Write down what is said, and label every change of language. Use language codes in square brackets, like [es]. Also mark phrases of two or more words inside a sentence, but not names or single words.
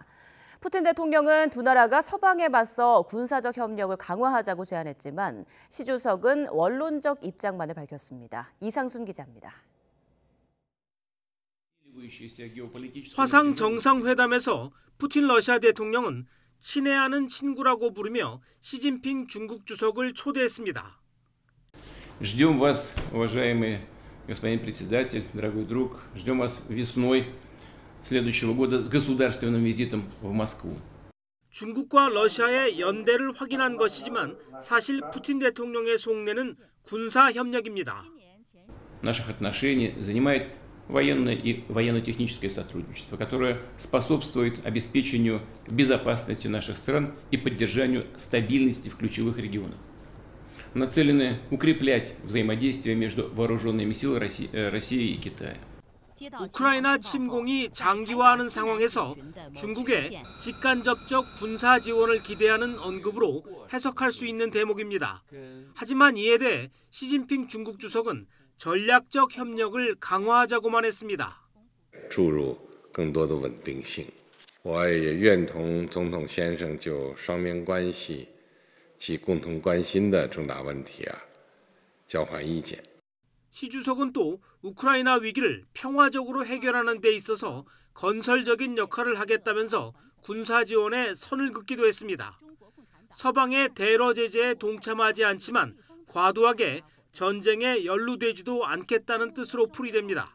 [ko] 푸틴 대통령은 두 나라가 서방에 맞서 군사적 협력을 강화하자고 제안했지만 시 주석은 원론적 입장만을 밝혔습니다. 이상순 기자입니다. 화상 정상회담에서 푸틴 러시아 대통령은 친애하는 친구라고 부르며 시진핑 중국 주석을 초대했습니다. [ru] Ждем вас, уважаемый господин председатель, дорогой друг. Ждем вас весной следующего года с государственным визитом в Москву. [ko] 중국과 러시아의 연대를 확인한 것이지만 사실 푸틴 대통령의 속내는 군사 협력입니다. [ru] Наших отношений занимает военное и военно-техническое сотрудничество, которое способствует обеспечению безопасности наших стран и поддержанию стабильности в ключевых регионах. Нацелены укреплять взаимодействие между вооруженными силами России и Китая. [ko] 우크라이나 침공이 장기화하는 상황에서 중국의 직간접적 군사 지원을 기대하는 언급으로 해석할 수 있는 대목입니다. 하지만 이에 대해 시진핑 중국 주석은 전략적 협력을 강화하자고만 했습니다. [zh] 注入更多的稳定性。我也愿同总统先生就双边关系及共同关心的重大问题交换意见。 [ko] 시 주석은 또 우크라이나 위기를 평화적으로 해결하는 데 있어서 건설적인 역할을 하겠다면서 군사 지원에 선을 긋기도 했습니다. 서방의 대러 제재에 동참하지 않지만 과도하게 전쟁에 연루되지도 않겠다는 뜻으로 풀이됩니다.